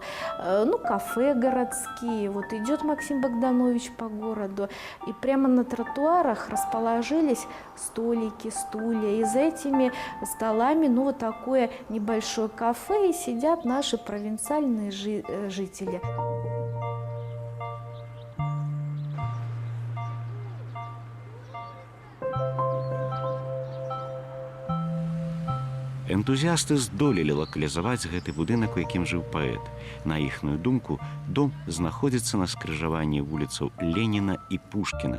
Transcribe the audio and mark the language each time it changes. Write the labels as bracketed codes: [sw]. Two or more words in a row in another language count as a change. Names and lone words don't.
[ru] Ну, кафе городские. Вот идет Максим Богданович по городу, и прямо на тротуарах расположились столики, стулья. И за этими столами, ну, вот такое небольшое кафе, и сидят наши провинциальные жители. [be] Энтузіасты здолелі лакалізаваць гэты будынак, у якім жыў паэт. На іхную думку, дом знаходзіцца на скрыжаванні вуліцаў Леніна і Пушкіна.